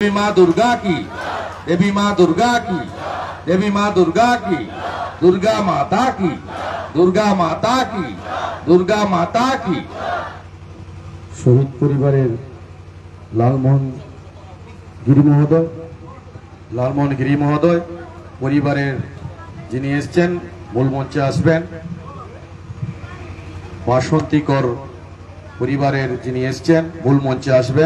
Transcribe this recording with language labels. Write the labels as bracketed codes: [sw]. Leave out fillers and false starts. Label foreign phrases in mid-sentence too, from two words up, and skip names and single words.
[hi] माँ दुर्गा की, देवी माँ दुर्गा की, देवी माँ दुर्गा की, दुर्गा माता की, दुर्गा माता की, दुर्गा माता की। [bn] শহীদ পরিবারের লালমোহন গিরি মহোদয় পরিবারের যিনি এসেছেন মূল মঞ্চে আসবেন। বাসন্তীকর পরিবারের যিনি এসেছেন মূল মঞ্চে আসবেন।